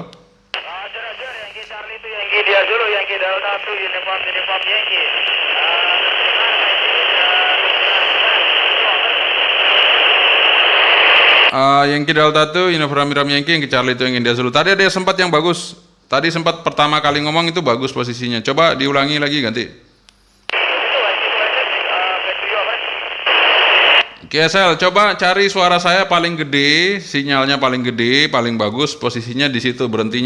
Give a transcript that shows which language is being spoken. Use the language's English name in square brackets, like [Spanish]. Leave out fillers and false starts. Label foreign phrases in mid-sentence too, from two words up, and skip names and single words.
[Indonesian] Yankee Charlie 2 Yankee India Zulu Yankee Delta 2 Uniform Yankee. Yankee Delta 2 Uniform Yankee Charlie 2 Yankee India Zulu. Tadi ada sempat yang bagus. Tadi sempat pertama kali ngomong itu bagus posisinya. Coba diulangi lagi ganti. GSL, coba cari suara saya paling gede, sinyalnya paling gede, paling bagus, posisinya di situ berhentinya.